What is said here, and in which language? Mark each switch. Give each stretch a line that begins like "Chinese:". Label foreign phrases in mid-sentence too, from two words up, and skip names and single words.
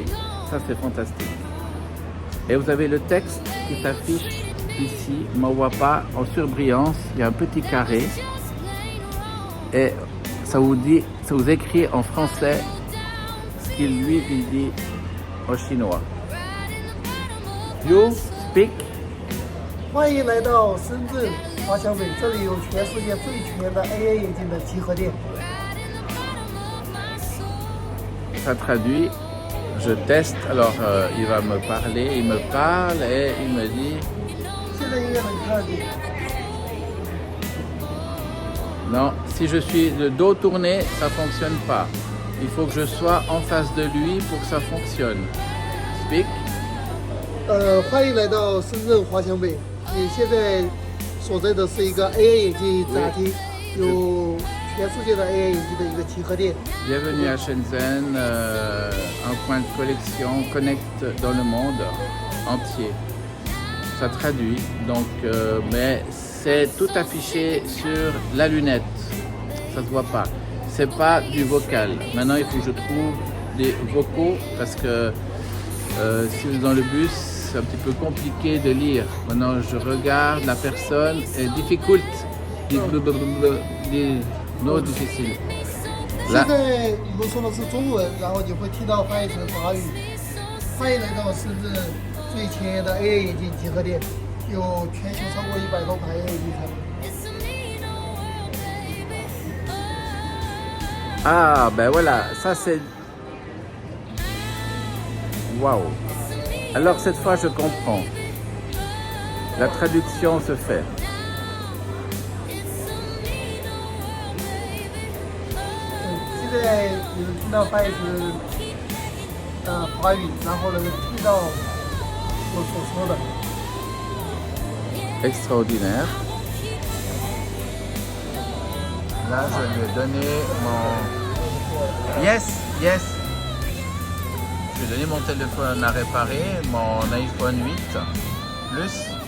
French: Ça, c'est fantastique. Et vous avez le texte qui s'affiche ici. On ne voit pas en surbrillance. Il y a un petit carré. Et ça vous écrit en français ce qu'il lui dit en chinois.
English: You speak?
Chinese: 欢迎来到深圳华强北，这里有全世界最全的 AA 眼镜的集合店。
French: Ça traduit, je teste, alors il va me parler, il me parle et il me dit non, si je suis le dos tourné, ça ne fonctionne pas. Il faut que je sois en face de lui pour que ça fonctionne. Speak.
Chinese: 欢迎来到深圳华强北，你现在所在的是一个 AA 眼镜展厅，有全世界的 AA 眼镜的一个集合店。
French: Bienvenue à Shenzhen, un point de collection connecte dans le monde entier. Ça traduit, donc, mais c'est tout affiché sur la lunette. Ça se voit pas. C'est pas du vocal. Maintenant, il faut que je trouve des vocaux parce que si vous êtes dans le bus, c'est un petit peu compliqué de lire. Maintenant, je regarde la personne et difficult, no difficile.
Chinese: 现在我们说的是中文，然后你会听到翻译成法语。欢迎来到深圳最前沿的 AA 眼镜集合店，有全球超过100多款 AA 眼镜产品。
French: Ah, ben voilà, ça c'est Waouh. Alors cette fois je comprends. La traduction se fait.
Chinese: 现在你能听到翻译成华语，然后能听到我所说的。
French: Extraordinaire. Là, je lui ai donné mon...
English: Yes, yes.
French: Je lui ai donné mon téléphone à réparer, mon iPhone 8 Plus.